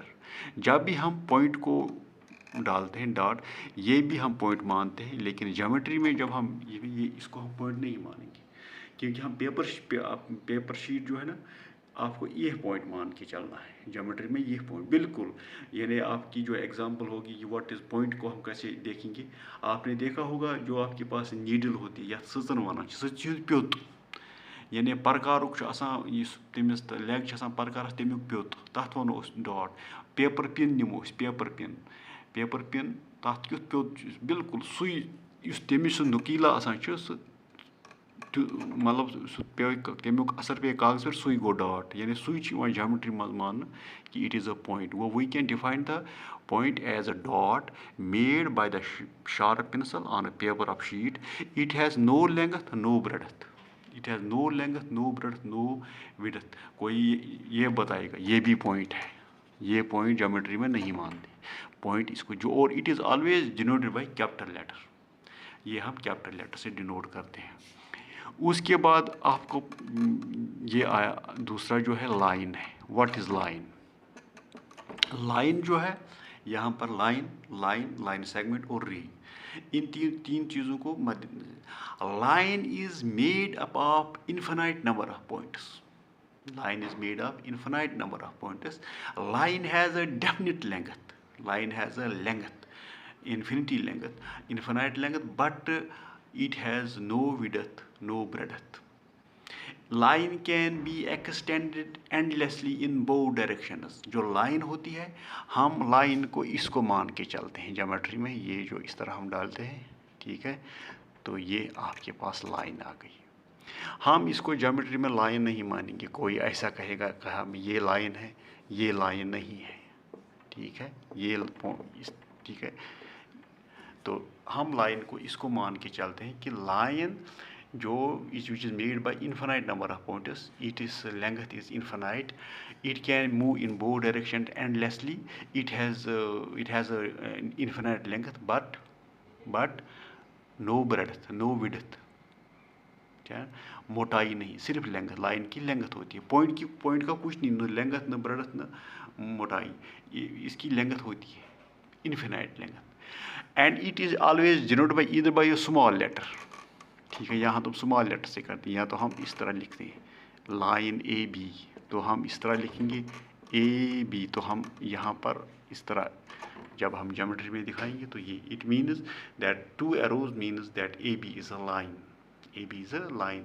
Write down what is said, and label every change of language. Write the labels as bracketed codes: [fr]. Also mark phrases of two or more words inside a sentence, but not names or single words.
[hi] जब भी हम पॉइंट को डालते हैं डॉट, ये भी हम पॉइंट मानते हैं, लेकिन ज्योमेट्री में जब हम ये इसको हम पॉइंट नहीं मानेंगे, क्योंकि हम [en] paper sheet [hi] जो है ना, आपको ये पॉइंट मान के चलना है। ज्योमेट्री में ये पॉइंट बिल्कुल, यानी आपकी जो एग्जांपल होगी कि [en] what is point [hi] को हम कैसे देखेंगे। आपने देखा होगा जो आपके पास नीडल होती है [ks] या सजन वन प्योत, यानी परकारुक तमिस लेग परकारस तमिक प्योत, तथ वनो डॉट। पेपर पिन निमो पेपर पिन तथ क्युत प्योत बिल्कुल सुई तमिस नुकीला मतलब तमिक असर पे कागज पे सुई गो डॉट, यानी सुई ज्योमेट्री मज मान कि [en] it is a point. so we can define the point as a dot made by the sharp pencil on a paper of sheet. It has no length, no breadth, it has no length, no breadth, no width. [hi] कोई ये बताएगा ये भी पॉइंट है, ये पॉइंट ज्योमेट्री में नहीं मानते पॉइंट इसको जो। और [en] it is always denoted by capital letter, [hi] ये हम कैपिटल लेटर से डिनोट करते हैं। उसके बाद आपको ये आया दूसरा जो है लाइन है। [en] What is line. [hi] लाइन जो है यहाँ पर [en] line segment [hi] और रे, इन तीन चीज़ों को [en] line is made up of infinite number of points. line is made of infinite number of pointers। line has a definite length, line has a length, infinite length, but it has no width, no breadth। line can be extended endlessly in both directions। [hi] जो लाइन होती है हम लाइन को इसको मान के चलते हैं ज्योमेट्री में, ये जो इस तरह हम डालते हैं, ठीक है। तो ये आपके पास लाइन आ गई। हम इसको ज्योमेट्री में लाइन नहीं मानेंगे। कोई ऐसा कहेगा कि हम ये लाइन है, ये लाइन नहीं है, ठीक है, ठीक है। तो हम लाइन को इसको मान के चलते हैं कि लाइन जो [en] which is made by infinite number of pointers. Its length is infinite. It can move in both directions endlessly. It has a an infinite length, but no breadth, no width. [hi] क्या मोटाई नहीं, सिर्फ लेंथ, लाइन की लेंथ होती है, पॉइंट का कुछ नहीं, न लेंथ न ब्रेडथ न मोटाई, इसकी लेंथ होती है, इन्फिनाइट लेंथ. [en] And it is always denote by either by a small letter. [hi] ठीक है, यहाँ तो स्मॉल लेटर से करते हैं, या तो हम इस तरह लिखते हैं लाइन ए बी, तो हम इस तरह लिखेंगे ए बी, तो हम यहाँ पर इस तरह जब हम ज्योमेट्री में दिखाएंगे तो ये [en] it means that two arrows means that A B is a line, A B is a line.